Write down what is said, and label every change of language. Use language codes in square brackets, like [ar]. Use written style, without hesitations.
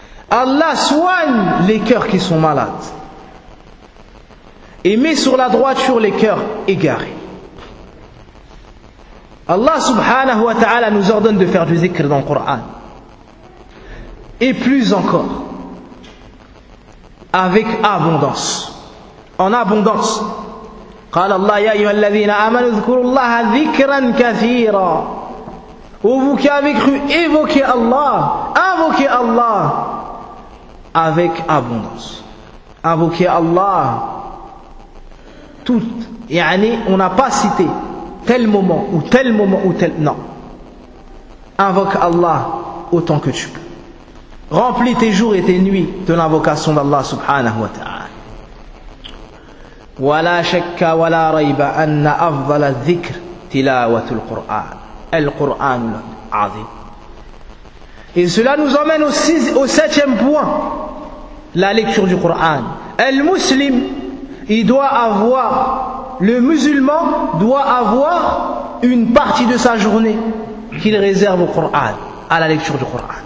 [fr] Allah soigne les cœurs qui sont malades. Et met sur la droiture les cœurs égarés. Allah [ar] subhanahu wa ta'ala [fr] nous ordonne de faire du zikr dans le Coran. et plus encore, avec abondance, en abondance. [ar] قال الله يا أيها الذين آمنوا اذكروا الله ذكرا كثيرا. [fr] Ô vous qui avez cru, évoquez Allah, invoquez Allah avec abondance. Invoquez Allah tout. Yani, on n'a pas cité tel moment ou tel moment ou tel. Non. Invoque Allah autant que tu peux. Remplis tes jours et tes nuits de l'invocation d'Allah [ar] subhanahu wa ta'ala. ولا شك ولا ريب أن أفضل الذكر تلاوة القرآن. القرآن العظيم. [fr] Et cela nous emmène au septième point, la lecture du Coran. Le musulman, il doit avoir, le musulman doit avoir une partie de sa journée qu'il réserve au Coran, à la lecture du Coran.